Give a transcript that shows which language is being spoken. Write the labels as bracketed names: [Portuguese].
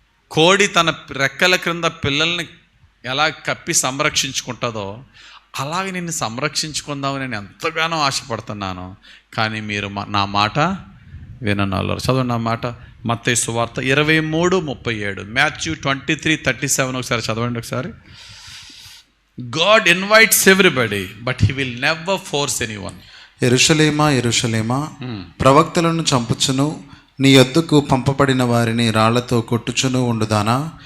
[Telugu] కోడి తన రెక్కల క్రింద పిల్లల్ని ఎలా కప్పి సంరక్షించుకుంటుందో అలాగే నిన్ను సంరక్షించుకుందామని నేను ఎంతగానో ఆశపడుతున్నాను, కానీ మీరు నా మాట విననన్నారు. చదవండి నా మాట. మత్తయి సువార్త 23:37, Matthew 23:37 ఒకసారి చదవండి ఒకసారి. [English] God invites everybody, but he will never force anyone. [Telugu] యెరూషలేమా, ప్రవక్తలను చంపుచును, నీ యొద్దకు పంపబడిన వారిని రాళ్లతో కొట్టుచును ఉండుదానా?